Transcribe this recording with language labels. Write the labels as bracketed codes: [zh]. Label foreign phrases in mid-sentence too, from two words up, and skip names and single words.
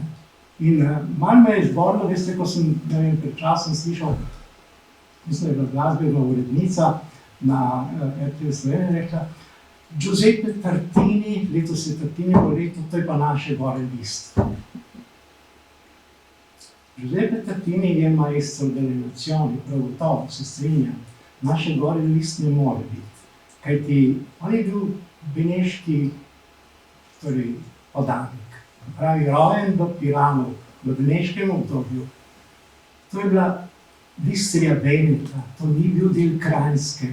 [sl] In malo me je zborilo, veste, ko sem pred časom slišal, mislim, da je bila glasbena urednica na RTV Slovenije, rekla, Giuseppe Tartini, letos je Tartinijevo leto, to je pa naše gore list. Giuseppe Tartini je [it] maestro delle nazioni, [sl] prav gotovo, se strinjam, naše gore list ne more biti, kajti on je bil beneški, torej, podanik. Pravi, rojen v Piranu, v beneškem obdobju. To je bila Bistrija Beneta, to ni bil del Kranjske.